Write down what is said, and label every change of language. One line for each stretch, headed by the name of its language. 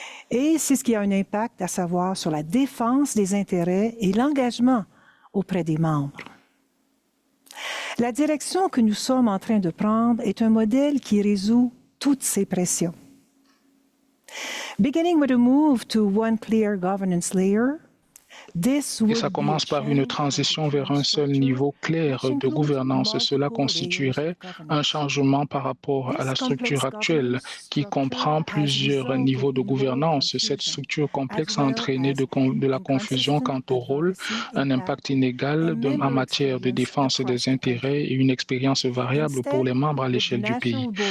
French: Et c'est ce qui a un impact, à savoir sur la défense des intérêts et l'engagement auprès des membres. La direction que nous sommes en train de prendre est un modèle qui résout toutes ces pressions.
English: Beginning with a move to one clear governance layer,
French: Et ça commence par une transition vers un seul niveau clair de gouvernance. Cela constituerait un changement par rapport à la structure actuelle qui comprend plusieurs niveaux de gouvernance. Cette structure complexe a entraîné de la confusion quant au rôle, un impact inégal en matière de défense des intérêts et une expérience variable pour les membres à l'échelle du pays.